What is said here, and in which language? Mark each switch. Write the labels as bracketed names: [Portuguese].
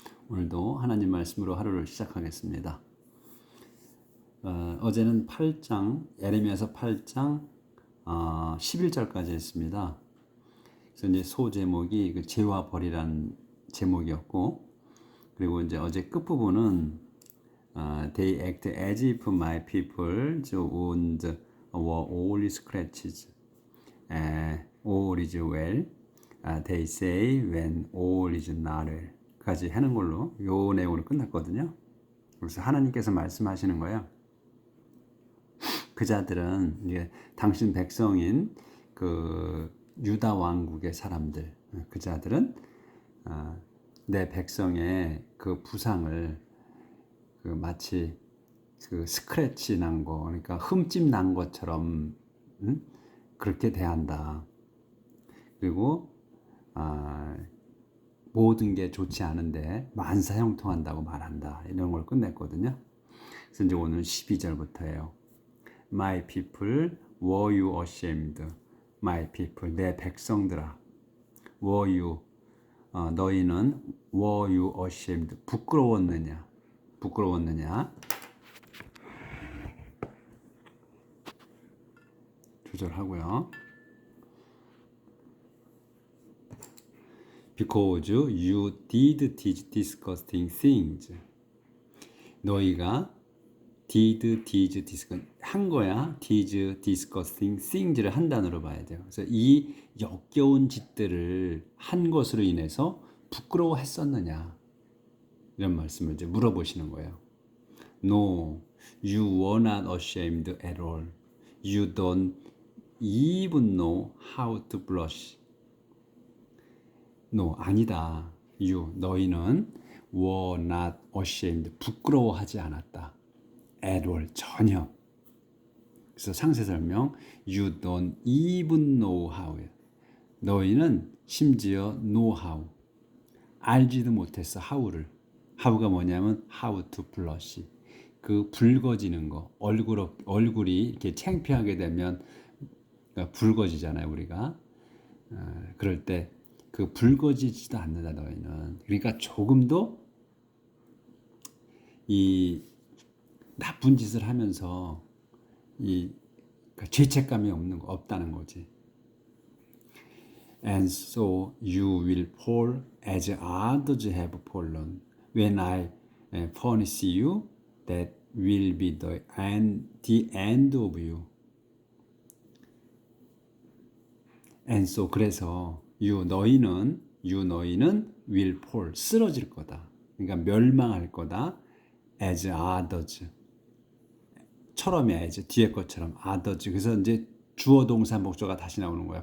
[Korean] 오늘도 하나님 말씀으로 하루를 시작하겠습니다. 어제는 8장, 예레미야서 8장 11절까지 했습니다. 그래서 이제 소제목이 그 죄와 벌이란 제목이었고, 그리고 이제 어제 끝부분은 [English] They act as if my people wounds were all scratches. All is well. They say when all is not well. [Korean] 까지 하는 걸로 요 내용으로 끝났거든요. 그래서 하나님께서 말씀하시는 거예요. 그자들은 이게 당신 백성인 그 유다 왕국의 사람들, 그자들은 내 백성의 그 부상을 그 마치 그 스크래치 난 거, 그러니까 흠집 난 것처럼 그렇게 대한다. 그리고 모든 게 좋지 않은데 만사형통한다고 말한다. 이런 걸 끝냈거든요. 그래서 이제 오늘 12절부터예요. [English] My people, were you ashamed? My people, [Korean] 내 백성들아. [English] Were you, [Korean] 너희는 [English] were you ashamed? [Korean] 부끄러웠느냐? 부끄러웠느냐? 조절하고요. [English] Because you did these disgusting things. [Korean] 너희가 [English] did these disgusting [Korean] 한 거야. [English] these disgusting things [Korean] 를 한 단어로 봐야 돼요. 그래서 이 역겨운 짓들을 한 것으로 인해서 부끄러워했었느냐 이런 말씀을 이제 물어보시는 거예요. [English] No, you were not ashamed at all. You don't even know how to blush. [Korean] No, 아니다. [English] You, [Korean] 너희는 [English] were not ashamed, [Korean] 부끄러워하지 않았다. At all, 전혀. 그래서 상세 설명, [English] you don't even know how. [Korean] 너희는 심지어 know how, 알지도 못했어, how를. how가 뭐냐면 [English] how to blush. [Korean] 그 붉어지는 거, 얼굴이 이렇게 창피하게 되면 붉어지잖아요, 우리가. 그럴 때 그 붉어지지도 않는다, 너희는. 그러니까 조금도 이 나쁜 짓을 하면서 이 죄책감이 없다는 거지. [English] And so you will fall as others have fallen. When I punish you, that will be the end of you. And so [Korean] 그래서 너희는 [English] will fall, [Korean] 쓰러질 거다. 그러니까 멸망할 거다. [English] as others. [Korean] 처럼이야, as 뒤에 것처럼 others. 그래서 이제 주어 동사 목적어가 다시 나오는 거야.